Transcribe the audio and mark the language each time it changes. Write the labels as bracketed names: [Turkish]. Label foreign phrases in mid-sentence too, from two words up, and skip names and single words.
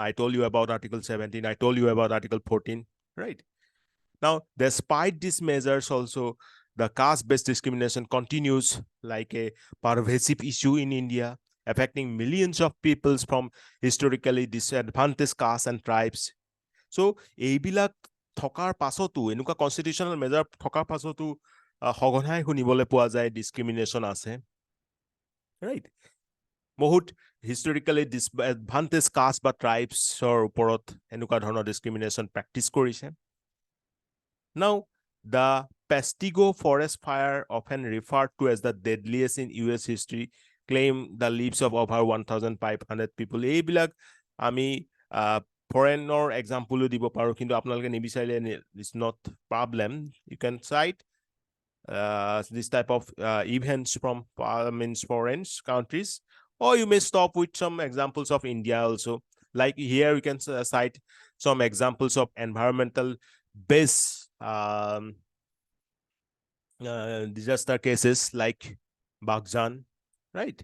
[English] I told you about Article 17. I told you about Article 14, right? Now, despite these measures also, the caste-based discrimination continues like a pervasive issue in India, affecting millions of peoples from historically disadvantaged castes and tribes. So, [Assamese] এইবিলাক থকাৰ পাছতো এনেকুৱা [English] constitutional measure [Assamese] থকাৰ পাছতো সঘনাই শুনিবলৈ পোৱা যায় ডিসক্ৰিমিনেশন আছে, ৰাইট? বহুত [English] historically disadvantage caste [Assamese] বা ট্ৰাইবছৰ ওপৰত এনেকুৱা ধৰণৰ [English] discrimination practice [Assamese] কৰিছে। [English] Now, the Pestigo forest fire, often referred to as the deadliest in US history, claimed the lives of over 1,500 people. [Assamese] এইবিলাক আমি [English] foreigner example [Assamese] দিব পাৰো, কিন্তু আপোনালোকে নিবিচাৰিলে [English] it's not problem. You can cite this type of events from foreign countries, or you may stop with some examples of India also. Like here we can cite some examples of environmental based disaster cases like Baghjan, right?